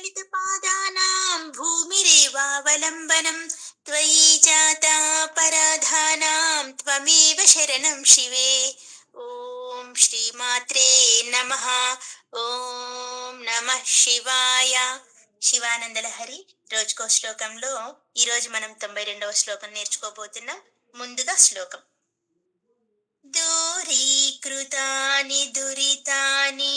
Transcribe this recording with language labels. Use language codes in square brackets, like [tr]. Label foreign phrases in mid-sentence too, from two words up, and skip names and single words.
[sa] पादानां भूमिरेवावलम्बनं त्वयि जाता पराधानां त्वमेव शरणं शिवे. ॐ श्रीमात्रे नमः. ॐ नमः शिवाय. [te] శివానందలహరి రోజుకో శ్లోకంలో ఈరోజు మనం 92వ శ్లోకం నేర్చుకోబోతున్నాం. ముందుగా శ్లోకం: [sa] दूरीकृतानि दुरितानि